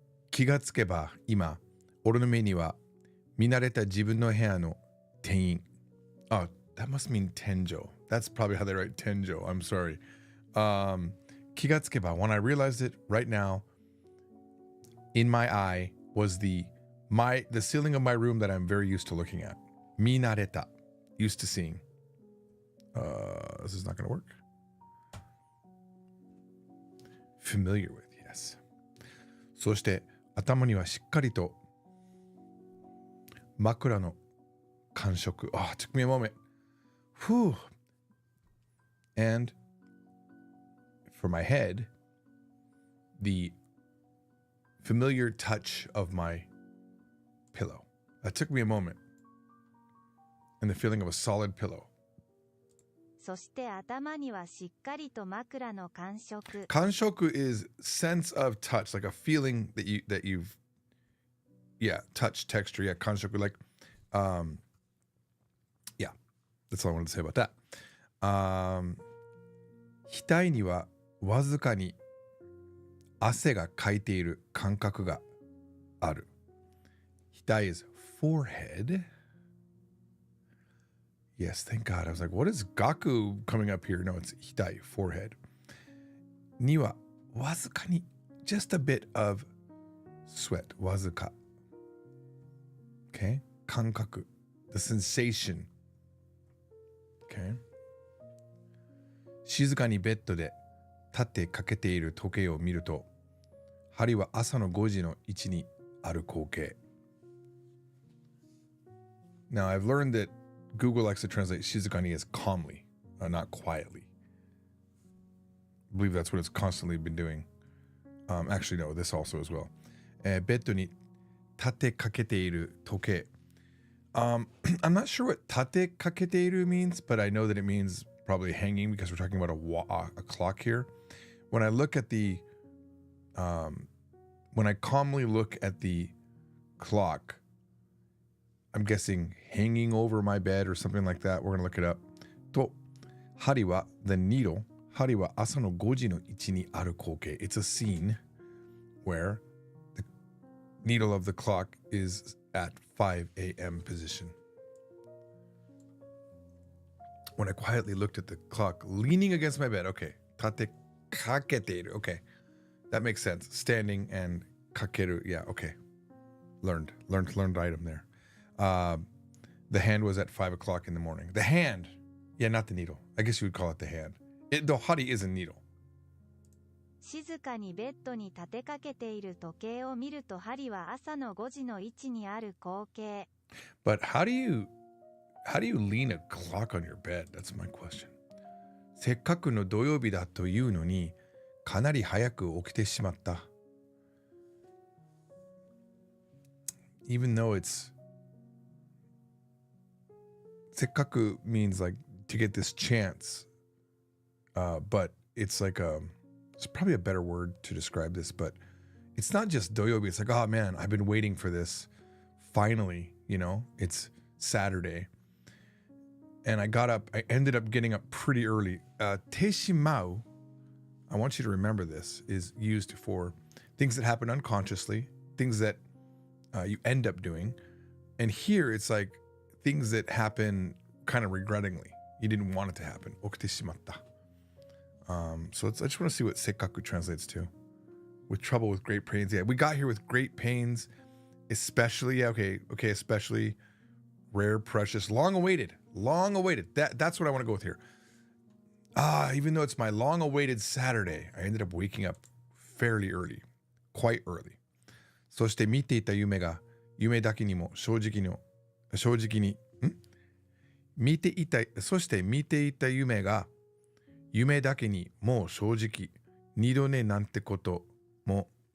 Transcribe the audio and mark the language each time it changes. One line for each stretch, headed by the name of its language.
Japanese: 気がつけば今俺の目には見慣れた自分の部屋の店員.
English: Oh, that must mean Tenjo. That's probably how they write Tenjo. I'm sorry.
Japanese: 気がつけば,
English: when I realized it right now, in my eye was the ceiling of my room that I'm very used to looking at.
Japanese: 見慣れた,
English: used to seeing. This is not going to work. Familiar with, yes.
Japanese: そして頭にはしっかりと枕の感触.
English: Oh, it took me a moment. Whew. And for my head, the familiar touch of my pillow. That took me a moment. And the feeling of a solid pillow.
Japanese: そして頭にはしっかりと枕の感触。
English: Kanshoku is sense of touch, like a feeling that you've touch, texture, kanshoku, like that's all I wanted to say about that.
Japanese: 額にはわずかに汗がかいている感覚がある.
English: 額 is forehead. Yes, thank God. I was like, what is Gaku coming up here? No, it's Hitai, forehead.
Japanese: にはわずかに
English: just a bit of sweat, わずか. Okay? 感覚, the sensation. Okay?
Japanese: 静かにベッドで立ってかけている時計を見ると、針は朝の5時の位置にある光景.
English: Now, I've learned that Google likes to translate shizukani as calmly, not quietly. I believe that's what it's constantly been doing. Actually, no, this also as well.
Japanese: ベッドに立てかけている時計.
English: I'm not sure what 立てかけている means, but I know that it means probably hanging because we're talking about a clock here. When I look at when I calmly look at the clock, I'm guessing hanging over my bed or something like that. We're going to look it up.
Japanese: と、針は
English: the needle.
Japanese: 針は朝の5時の位置にある光景.
English: It's a scene where the needle of the clock is at 5 a.m. position. When I quietly looked at the clock, leaning against my bed. Okay. 立てかけている.Okay. That makes sense. Standing and かける. Yeah, okay. Learned item there. The hand was at 5 o'clock in the morning. The hand. Yeah, not the needle. I guess you would call it the hand. The hari is a needle.
Japanese: 静かにベッドに立てかけている時計を見ると針は朝の5時の位置にある光景.
English: But how do you lean a clock on your bed? That's my question.
Japanese: せっかくの土曜日だというのにかなり早く起きてしまった.
English: Even though it's せっかく means like to get this chance, but it's like it's probably a better word to describe this, but it's not just doyobi. It's like, oh man, I've been waiting for this. Finally, it's Saturday. And I ended up getting up pretty early. Teishimau, I want you to remember this, is used for things that happen unconsciously, things that you end up doing. And here it's like things that happen kind of regrettingly. You didn't want it to happen. Okite shimatta. So I just want to see what sekkaku translates to. With trouble, with great pains. Yeah, we got here with great pains, especially, especially rare, precious, long-awaited. That's what I want to go with here. Even though it's my long-awaited Saturday, I ended up waking up fairly early, quite early.
Japanese: そして見ていた夢が夢だけにも正直に見ていた夢が夢だけにもう正直二度寝なんてことも